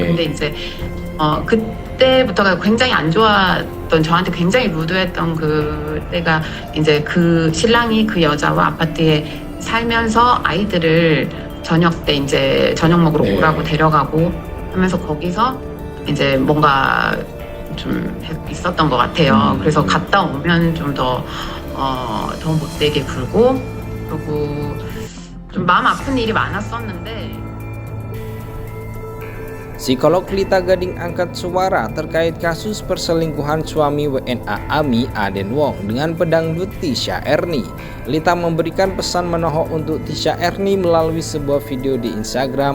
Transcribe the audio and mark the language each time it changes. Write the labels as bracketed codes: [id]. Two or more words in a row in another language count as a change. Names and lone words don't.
[ko] 근데 이제 그때부터가 굉장히 안 좋았던, 저한테 굉장히 루드했던 그때가 이제 그 신랑이 그 여자와 아파트에 살면서 아이들을 저녁 때 이제 저녁 먹으러 네. 오라고 데려가고 하면서 거기서 이제 뭔가 좀 있었던 것 같아요. 그래서 갔다 오면 좀 더 못되게 굴고, 그리고 좀 마음 아픈 일이 많았었는데. [id] Psikolog Lita Gading angkat suara terkait kasus perselingkuhan suami WNA AMI Aden Wong dengan pedangdut Tisha Erni. Lita memberikan pesan menohok untuk Tisha Erni melalui sebuah video di Instagram.